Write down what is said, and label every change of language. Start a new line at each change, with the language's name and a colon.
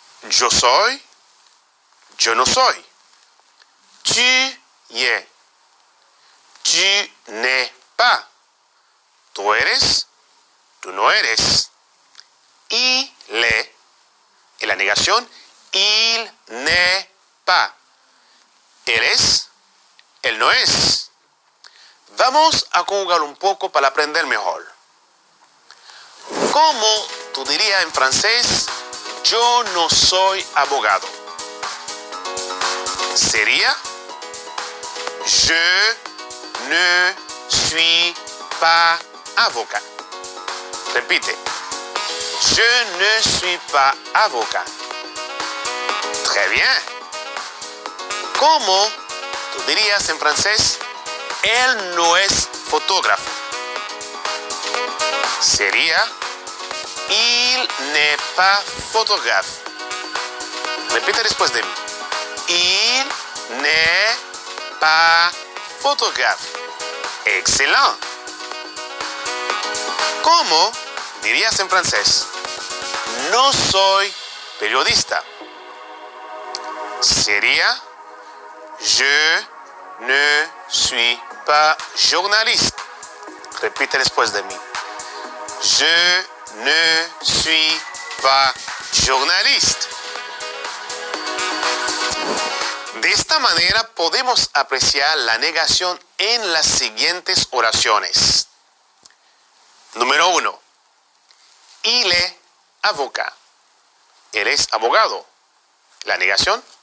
Spanish: Yo soy, yo no soy. Tu y es.
French: Tu n'es pas.
Spanish: Tú eres, tú no eres.
French: Il est.
Spanish: En la negación,
French: il n'est pas.
Spanish: Él es, él no es. Vamos a conjugar un poco para aprender mejor. ¿Cómo tú dirías en francés, yo no soy abogado?
French: Sería, je ne suis pas avocat. Repite, je ne suis pas avocat. Très bien.
Spanish: ¿Cómo tú dirías en francés, él no es fotógrafo? Sería,
French: il n'est pas photographe.
Spanish: Repite después de mí.
French: Il n'est pas photographe. Excellent.
Spanish: ¿Cómo dirías en francés, no soy periodista? Sería,
French: je ne suis pas journaliste.
Spanish: Repite después de mí.
French: Je ne suis pas journaliste.
Spanish: De esta manera podemos apreciar la negación en las siguientes oraciones. Número 1.
French: Il est avocat.
Spanish: Él es abogado. La negación.